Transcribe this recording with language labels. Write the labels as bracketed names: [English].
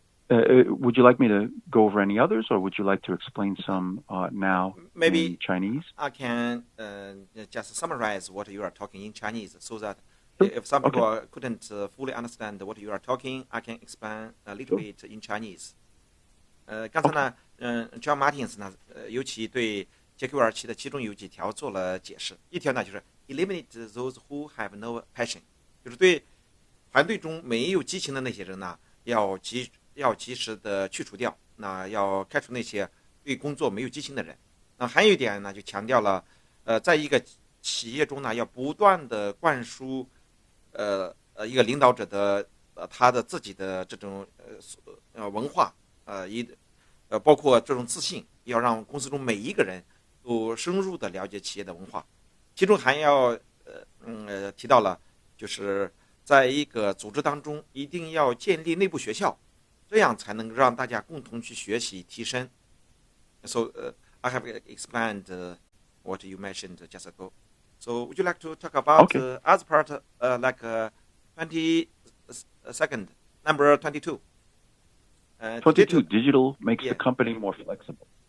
[English] Would you like me to go over any others, or would you like to explain some now Maybe in Chinese? I can just summarize what you are talking in Chinese so that if some people couldn't fully understand what you are talking, I can expand a little bit in Chinese. [Chinese] 刚才呢，John Martins 呢，尤其对 JQ27 的其中有几条做了解释。一条呢就是 [English] eliminate those who have no passion， [Chinese] 就是对团队中没有激情的那些人呢，要及时的去除掉，那要开除那些对工作没有激情的人。那还有一点呢，就强调了，在一个企业中呢，要不断的灌输，一个领导者的他的自己的这种文化，包括这种自信，要让公司中每一个人都深入的了解企业的文化。其中还要提到了，就是在一个组织当中一定要建立内部学校，这样才能让大家共同去学习提升。 [English] So I have explained what you mentioned just ago. So would you like to talk about other part, like 22nd, number 22? 22, digital makes the company more flexible.